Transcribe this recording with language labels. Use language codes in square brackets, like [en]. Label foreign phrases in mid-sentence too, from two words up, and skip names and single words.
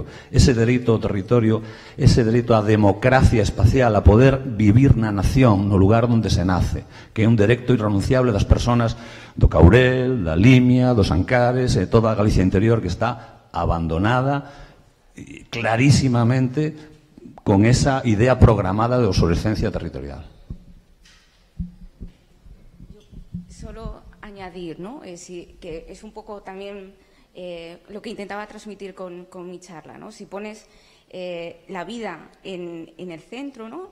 [gl] Ese dereito ao territorio, ese dereito á democracia espacial, a poder vivir na nación, no lugar onde se nace, que é un dereito irrenunciable das persoas do Caurel, da Limia, dos Ancares e toda a Galicia interior que está abandonada clarísimamente con esa idea programada de obsolescencia territorial. [es] Solo añadir, ¿no? Que es un poco también lo que intentaba transmitir con mi charla, ¿no? Si pones la vida en el centro, ¿no?